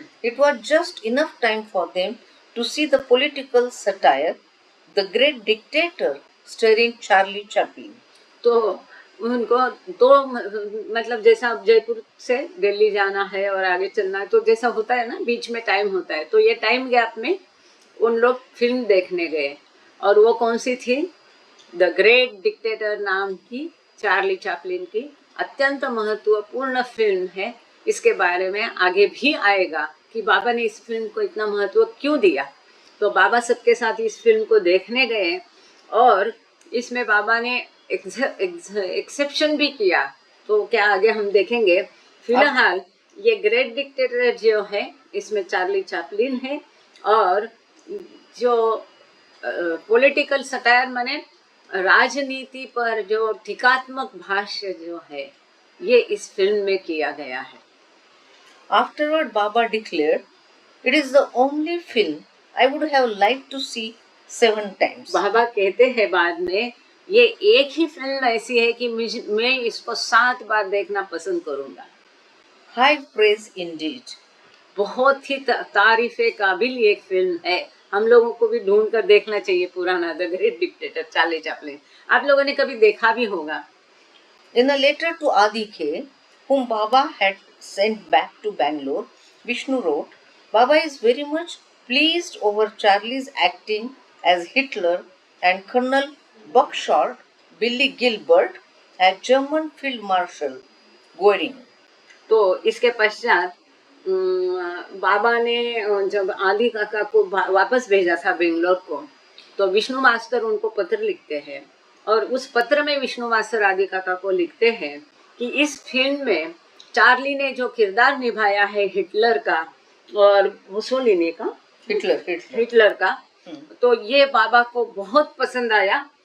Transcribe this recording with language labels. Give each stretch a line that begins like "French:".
English: It was just enough time for them to see the political satire, The Great Dictator, starring Charlie Chaplin.
Hindi: तो उनको तो मतलब जैसा अब जयपुर से दिल्ली जाना है और आगे चलना है, तो जैसा होता है ना, बीच में टाइम होता है, तो ये टाइम गैप में उन लोग फिल्म देखने गए, और वो कौन सी थी? द ग्रेट डिक्टेटर नाम की चार्ली चैपलिन की अत्यंत महत्वपूर्ण फिल्म है। इसके बारे में आगे भी आएगा कि बाबा ने इस फिल्म को इतना महत्व क्यों दिया। तो बाबा सबके साथ इस फिल्म को देखने गए और इसमें बाबा ने एक्सेप्शन भी किया। तो क्या आगे हम देखेंगे। फिलहाल ये ग्रेट डिक्टेटर जो है इसमें चार्ली चैपलिन है और जो पॉलिटिकल सटायर माने राजनीति पर जो टीकात्मक भाष्य जो है ये इस फिल्म में किया गया है।
English: Afterward, Baba declared, "It is the only film I would have liked to see 7 times."
Hindi: बाबा कहते हैं बाद में ये एक ही फिल्म ऐसी है कि मैं इसको 7 बार देखना पसंद करूंगा।
English: High praise indeed.
Hindi: बहुत ही तारीफे काबिल ये एक फिल्म है। हम लोगों को भी ढूंढ कर देखना चाहिए पुराना the great dictator Charlie Chaplin. आप लोगों ने कभी देखा भी होगा।
English: In a letter to Adike, whom Baba had sent back to Bangalore, Vishnu wrote, "Baba is very much pleased over Charlie's acting as Hitler and Colonel Buckshot, Billy Gilbert as German Field Marshal Goering."
Hindi: तो इसके पश्चात बाबा ने जब आदि काका को वापस भेजा था बेंगलोर को, तो विष्णु मास्टर उनको पत्र लिखते हैं और उस पत्र में विष्णु मास्टर आदि काका को लिखते हैं कि इस फिल्म में चार्ली ने जो किरदार निभाया है हिटलर का और मुसोलिनी का, हिटलर का, तो ये बाबा को बहुत पसंद आया।